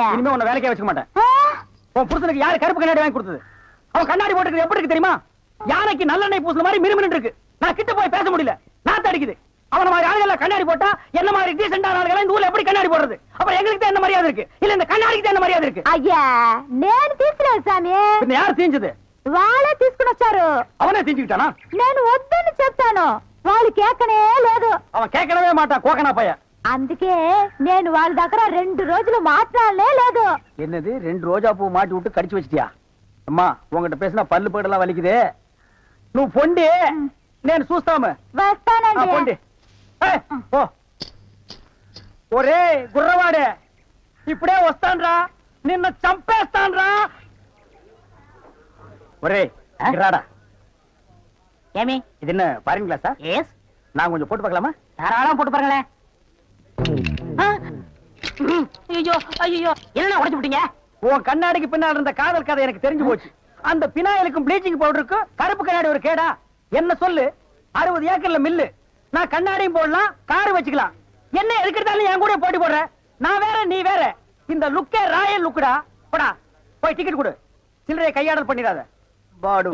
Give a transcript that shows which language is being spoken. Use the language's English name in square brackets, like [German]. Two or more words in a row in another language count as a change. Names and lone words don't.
[Tamil] இனிமே உன்னை வேலைக்கே வச்சுக்க மாட்டேன் உன் புருஷனுக்கு யாரு கருப்பு கண்ணாடி வாங்கி கொடுத்தது அவன் கண்ணாடி போட்டுக்கிறது எப்படி இருக்கு தெரியுமா யானைக்கு நல்லெண்ணெய் பூசுன மாதிரி மினுமினு இருக்கு நான் கிட்ட போய் பேச முடியல நாத்து அடிக்குது அவன மாதிரி ஆளுகள் கண்ணாடி போட்டா என்ன மாதிரி டீசென்டா ஆளுகள் இந்த ஊர்ல எப்படி கண்ணாடி போடுறது அப்புறம் எங்களுக்கு தான் என்ன மரியாதை இருக்கு இல்ல இந்த கண்ணாடிக்கு தான் என்ன மரியாதை இருக்கு [Telugu] అయ్యా నేను తీసుకున్నాను సామి [Tamil] பின்ன யார் தீஞ்சது [Telugu] వాళ్ళే తీసుకుని వచ్చారు [Tamil] அவனே தீஞ்சுக்கிட்டானா [Telugu] నేను వద్దని చెప్తాను వాళ్ళు కేకనే లేదు [Tamil] அவன் கேட்கவே மாட்டான் கோக்கனா பையன் [Telugu] అందుకే నేను వాళ్ళ దగ్గర 2 రోజులు మాట్లాడలే లేదు [Tamil] என்னது 2 ரோஜா பூ மாட்டி விட்டு கடிச்சு வச்சிட்டியா அம்மா உங்ககிட்ட பேசினா பல்லு படலாம் வலிக்குது நீ பொண்டி [Telugu] నేను చూస్తాము వస్తానండి పొండి ఓ ఒరే గుర్రవాడే ఇప్పుడే వస్తాన్రా నిన్న చంపేస్తాన్రా ఒరే రాడా ஏமி [Tamil] இது என்ன பாருங்க கிளாஸா எஸ் நான் கொஞ்சம் போட்டு பார்க்கலாமா தாராளமா போட்டு பாருங்களேன் ஐயோ ஐயோ என்ன உடைச்சு விட்டீங்க உன் கண்ணாடிக்கு பின்னால் இருந்த காதல் கதை எனக்கு தெரிஞ்சு போச்சு அந்த பினாயிலுக்கும் [English] bleaching powder [Tamil] கருப்பு கண்ணாடி ஒரு கேடா என்ன சொல்லு 60 ஏக்கர்ல மில்லு நான் கண்ணாடியும் போடலாம் கார் வச்சுக்கலாம் என்ன எதுக்கிறதாலும் என் கூட போட்டி போடுற நான் வேற நீ வேற இந்த [English] look royal look [Tamil] போடா போய் டிக்கெட் கொடு சில்லறையை கையாடல் பண்ணிடாத பாடு